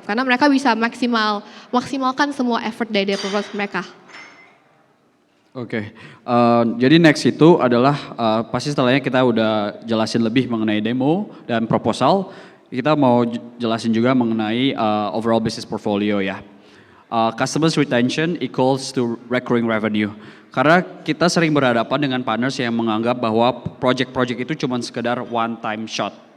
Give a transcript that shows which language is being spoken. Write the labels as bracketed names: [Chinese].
[Indonesian] Karena mereka bisa maksimalkan semua effort dari developers mereka. Oke, jadi next itu adalah pasti setelahnya kita udah jelasin lebih mengenai demo dan proposal, kita mau jelasin juga mengenai [English] overall business portfolio [Indonesian] ya. [English] Customers retention equals to recurring revenue. [Indonesian] Karena kita sering berhadapan dengan partners yang menganggap bahwa project-project itu cuma sekedar [English] one time shot.